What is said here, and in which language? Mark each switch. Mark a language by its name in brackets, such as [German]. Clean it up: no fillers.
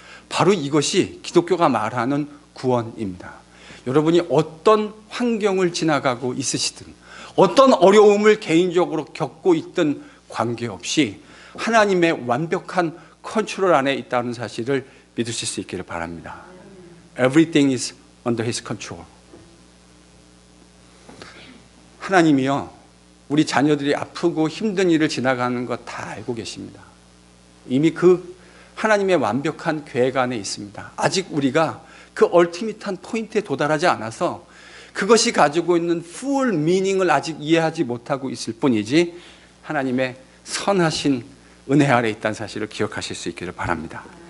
[Korean] 바로 이것이 기독교가 말하는 구원입니다. 여러분이 어떤 환경을 지나가고 있으시든 어떤 어려움을 개인적으로 겪고 있든 관계없이 하나님의 완벽한 컨트롤 안에 있다는 사실을 믿으실 수 있기를 바랍니다. [English] Everything is under His control. [Korean] 하나님이요, 우리 자녀들이 아프고 힘든 일을 지나가는 것 다 알고 계십니다. 이미 그 하나님의 완벽한 계획 안에 있습니다. 아직 우리가 그 얼티밋한 포인트에 도달하지 않아서 그것이 가지고 있는 full meaning을 아직 이해하지 못하고 있을 뿐이지 하나님의 선하신 은혜 아래 있다는 사실을 기억하실 수 있기를 바랍니다.